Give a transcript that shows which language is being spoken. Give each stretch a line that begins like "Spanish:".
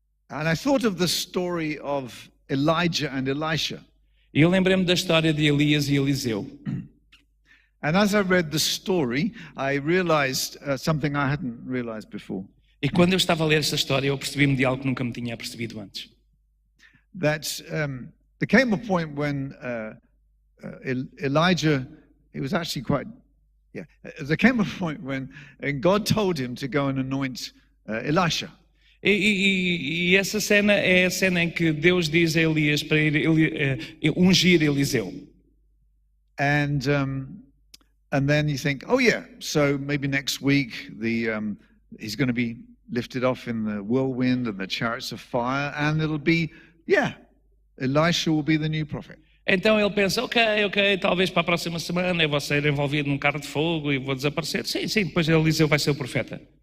English: And I thought of the story of Elijah and Elisha.
Portuguese: E eu lembrei-me da história de Elias e Eliseu.
English: And as I read the story, I realized something I hadn't realized before.
Portuguese: E quando eu estava a ler esta história, eu percebi-me de algo que nunca me tinha percebido antes.
English: That there came a point when Elijah, he was actually quite, there came a point when God told him to go and anoint Elisha.
Portuguese: E essa cena é a cena em que Deus diz a Elias para ir ungir Eliseu.
English: And then you think, oh yeah, so maybe next week he's going to be lifted off in the whirlwind and the chariots of fire, and it'll be, Elisha will be the new prophet.
Portuguese: Então ele pensa, ok, talvez para a próxima semana eu vou ser envolvido num carro de fogo e vou desaparecer. Sim, depois Eliseu vai ser o profeta.